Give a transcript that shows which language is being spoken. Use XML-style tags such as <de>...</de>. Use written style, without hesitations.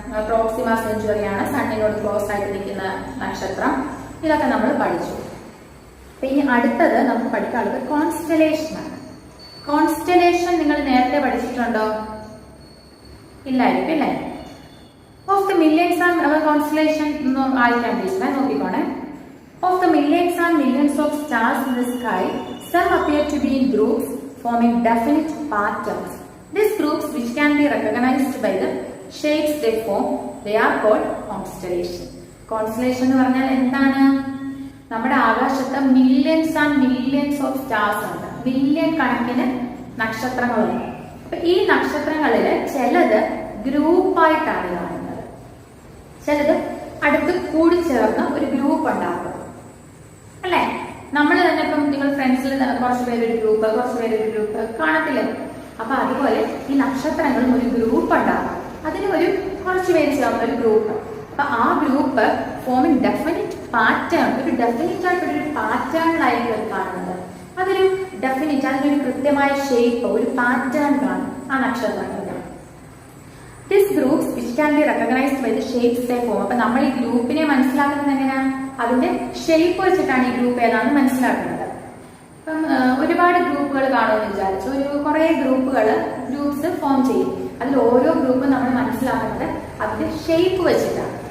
<ml>Proxima century ആണ്, സണ്ണിനോട് close ആയിട്ട് നിൽക്കുന്ന നക്ഷത്രം. ഇതൊക്കെ നമ്മൾ പഠിച്ചു. ഇനി അടുത്തത് നമുക്ക് പഠിക്കാനുള്ളത് കോൺസ്റ്റലേഷൻ ആണ്. കോൺസ്റ്റലേഷൻ നിങ്ങൾ നേരത്തെ പഠിച്ചിട്ടുണ്ടോ? ഇല്ലായിരിക്കും അല്ലേ.</ml> <en>of the millions and</en> <ml>constellation ആയിരിക്കാൻ please നോക്കിക്കോണേ.</ml> <en>Of the millions and millions of stars in the sky, some appear to be in groups forming definite patterns. These groups, which can be recognized by the shapes they form, they are called constellation.</en> <ml>Constellation എന്ന് പറഞ്ഞാൽ എന്താണ്? നമ്മുടെ ആകാശത്ത്</ml> <en>millions and millions of stars</en> <ml>ഉണ്ട്, million കണക്കിന് നക്ഷത്രങ്ങളുണ്ട്. അപ്പൊ ഈ നക്ഷത്രങ്ങളിൽ ചിലത് ഗ്രൂപ്പായിട്ടാണ് കാണുന്നത്, ചിലത് അടുത്ത് കൂടി ചേർന്ന് ഒരു ഗ്രൂപ്പ് ഉണ്ടാകും അല്ലെ. നമ്മൾ തന്നെ ഇപ്പം നിങ്ങൾ ഫ്രണ്ട്സിൽ കുറച്ച് പേരൊരു ഗ്രൂപ്പ്, കുറച്ച് പേരൊരു ഗ്രൂപ്പ് കാണത്തില്ലേ. അപ്പൊ അതുപോലെ ഈ നക്ഷത്രങ്ങളും ഒരു ഗ്രൂപ്പ് ഉണ്ടാകും, അതിന് ഒരു കുറച്ച് പേര് ചേർന്ന ഒരു ഗ്രൂപ്പ്. അപ്പൊ ആ</ml> <en>group forming definite pattern,</en> <ml>ഒരു ഡെഫിനിറ്റ് ആയിട്ടൊരു പാറ്റേണിലായിരിക്കും അത് കാണുന്നത്. അതൊരു ഡെഫിനിറ്റ്, അതിനൊരു കൃത്യമായ ഷേപ്പ്, ഒരു പാറ്റേൺ കാണും ആ നക്ഷത്രങ്ങൾക്ക്.</ml> <en>These groups which can be recognized by the shapes they form.</en> <ml>അപ്പൊ നമ്മൾ ഈ ഗ്രൂപ്പിനെ മനസ്സിലാക്കുന്നത് എങ്ങനെയാണ്? അതിന്റെ ഷേപ്പ് വെച്ചിട്ടാണ് ഈ ഗ്രൂപ്പ് ഏതാണെന്ന് മനസ്സിലാക്കുന്നത്. ഇപ്പം ഒരുപാട് ഗ്രൂപ്പുകൾ കാണുമെന്ന് വിചാരിച്ചു, കുറെ ഗ്രൂപ്പ്സ് ഫോം ചെയ്യും. അതിൽ ഓരോ ഗ്രൂപ്പും നമ്മൾ മനസ്സിലാക്കുന്നത് അതിന്റെ ഷേപ്പ് വെച്ചിട്ടാണ്.</ml>